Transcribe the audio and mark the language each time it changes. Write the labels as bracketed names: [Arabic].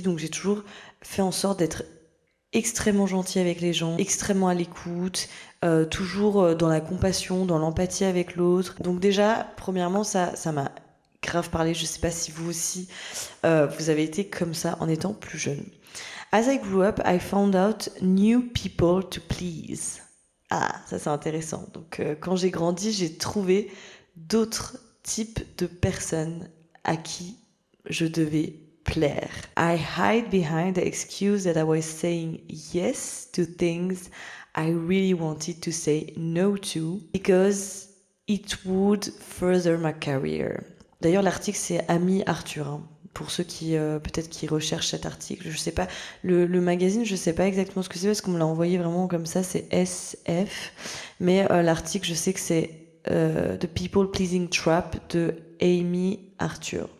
[French] Donc j'ai toujours fait en sorte d'être extrêmement gentil avec les gens, extrêmement à l'écoute, toujours dans la compassion, dans l'empathie avec l'autre. Donc déjà, premièrement, ça m'a grave parlé. Je sais pas si vous aussi, vous avez été comme ça en étant plus jeune. [English] As I grew up, I found out new people to please. [French] Ah, ça c'est intéressant. Donc quand j'ai grandi, j'ai trouvé d'autres types de personnes à qui je devais plaire. [English] I hide behind the excuse that I was saying yes to things I really wanted to say no to because it would further my career. [French] D'ailleurs, l'article c'est Ami Arthur. Hein. Pour ceux qui peut-être qui recherchent cet article, je sais pas, le magazine, je sais pas exactement ce que c'est parce qu'on me l'a envoyé vraiment comme ça, c'est SF. Mais l'article, je sais que c'est The People Pleasing Trap de Amy Arthur.